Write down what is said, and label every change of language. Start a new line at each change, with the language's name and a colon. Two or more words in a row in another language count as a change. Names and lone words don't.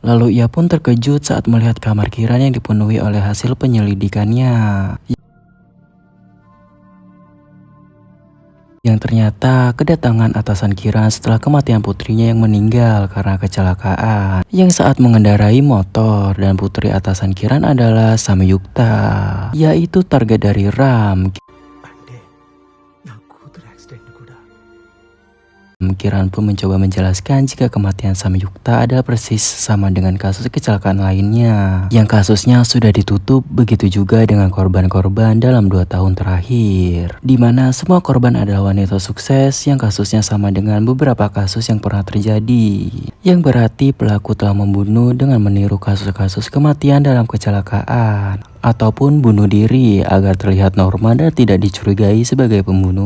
Indonesian: Lalu ia pun terkejut saat melihat kamar Kiran yang dipenuhi oleh hasil penyelidikannya, yang ternyata kedatangan atasan Kiran setelah kematian putrinya yang meninggal karena kecelakaan yang saat mengendarai motor. Dan putri atasan Kiran adalah Samyukta, yaitu target dari Ram.
Telugu: అంటే నా కూతురు యాక్సిడెంట్ కూడా
Indonesian: Kiran pun mencoba menjelaskan jika kematian Samyukta adalah persis sama dengan kasus kecelakaan lainnya yang kasusnya sudah ditutup. Begitu juga dengan korban-korban dalam 2 tahun terakhir, di mana semua korban adalah wanita sukses yang kasusnya sama dengan beberapa kasus yang pernah terjadi, yang berarti pelaku telah membunuh dengan meniru kasus-kasus kematian dalam kecelakaan ataupun bunuh diri agar terlihat normal dan tidak dicurigai sebagai pembunuhan.